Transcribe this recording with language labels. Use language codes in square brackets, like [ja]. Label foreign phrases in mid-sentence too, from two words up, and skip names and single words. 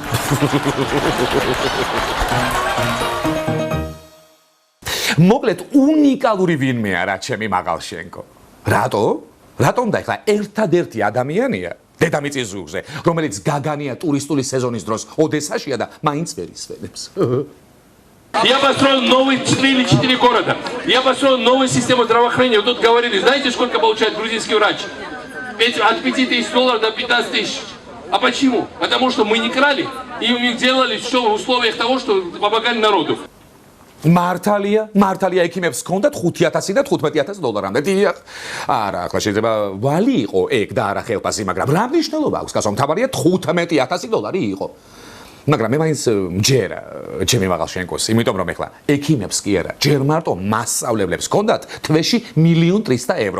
[ka] მოკლედ უნიკალური ვინმეა რა ჩემი მაღალშენკო. რატო? რატომ და ეხლა ერთადერთი ადამიანია დედამიწის ზურგზე რომელიც გაგანია ტურისტული სეზონის დროს ოდესაშია და მაინც ვერ ისვენებს. [ru] Я построил новый 4 города. Я построил новую систему здравоохранения. Вот тут говорили, знаете, сколько получает грузинский врач? От 5 тысяч долларов до 15 тысяч. А почему? Потому что мы не крали, и у них делали все в условиях того, что помогали народу. [ka] მართალია ექიმებს ჰქონდათ 5000 და 15000 დოლარამდე. დიახ. არა, ახლა შეიძლება ვალი იყო ეგ და არა ხელფასი, მაგრამ რა მნიშვნელობა აქვს, კაცო, მთავარია 15000 დოლარი იყო. მაგრამ მე მაინც მჯერა ჩემი მაღალშენკოს, იმიტომ რომ ეხლა ექიმებს კი არა, ჯერ მარტო მასწავლებლებს ჰქონდათ თვეში 1.300.000 евро.